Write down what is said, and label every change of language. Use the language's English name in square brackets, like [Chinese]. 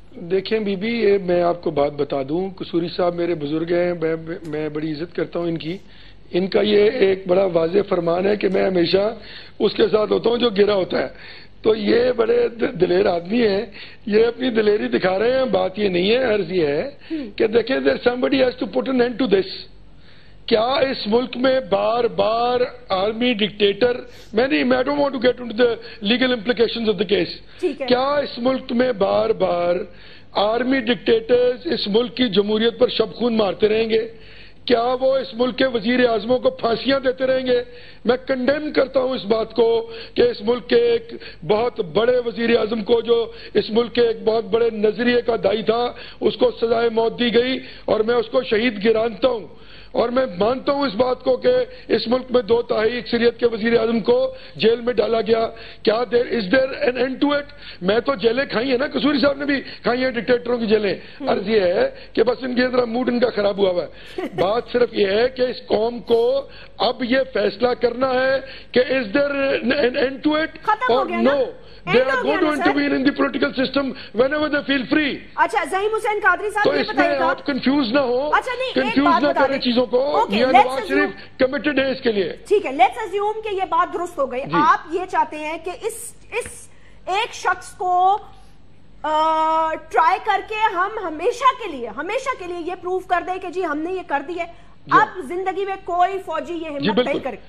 [Urdu] دیکھیں be be, یہ میں آپ کو بات بتا دوں, قصوری صاحب میرے بزرگ ہیں, میں بڑی عزت کرتا ہوں ان کا یہ ایک بڑا واضح فرمان ہے کہ میں ہمیشہ اس کے ساتھ ہوتا ہوں جو گرا ہوتا ہے. تو یہ بڑے دلیر آدمی ہیں, یہ اپنی دلیری دکھا رہے ہیں. بات یہ نہیں ہے, عرض یہ ہے کہ دیکھیں [English] somebody has to put an end to this. [Urdu] کیا اس ملک میں بار بار army dictator, [English] I don't want to get into the legal implications of the case. [Urdu] کیا اس ملک میں بار بار آرمی ڈکٹیٹرز اس ملک کی جمہوریت پر شب خون مارتے رہیں گے؟ کیا وہ اس ملک کے وزیر اعظموں کو پھانسیاں دیتے رہیں گے؟ میں کنڈیم کرتا ہوں اس بات کو کہ اس ملک کے ایک بہت بڑے وزیر اعظم کو, جو اس ملک کے ایک بہت بڑے نظریے کا دائی تھا, اس کو سزائے موت دی گئی اور میں اس کو شہید گرانتا ہوں. اور میں مانتا ہوں اس بات کو کہ اس ملک میں 2/3 اکثریت کے وزیر اعظم کو جیل میں ڈالا گیا. [English] کیا is there an end to it? [Urdu] میں تو جیلیں کھائی ہیں نا, قصوری صاحب نے بھی کھائی ہیں ڈکٹیٹروں کی جیلیں. عرض یہ ہے کہ بس ان کے ذرا موڈ ان کا خراب ہوا ہے. بات صرف یہ ہے کہ اس قوم کو اب یہ فیصلہ کرنا ہے کہ [English] is there an end to it or no? They are going to intervene in the political system whenever they feel free. [Urdu] اچھا ظہیم حسین قادری صاحب, تو اس میں آپ کنفیوز نہ ہو, کنفیوز نہ کریں چیزوں کو. میاں نواز شریف کمیٹڈ ہے اس کے لیے. ٹھیک ہے, [English] let's assume [Urdu] کہ یہ بات درست ہو گئی. آپ یہ چاہتے ہیں کہ اس ایک شخص کو ٹرائی کر کے ہم ہمیشہ کے لیے یہ پروف کر دیں کہ جی ہم نے یہ کر دی ہے, اب زندگی میں کوئی فوجی یہ ہمت نہیں کرے.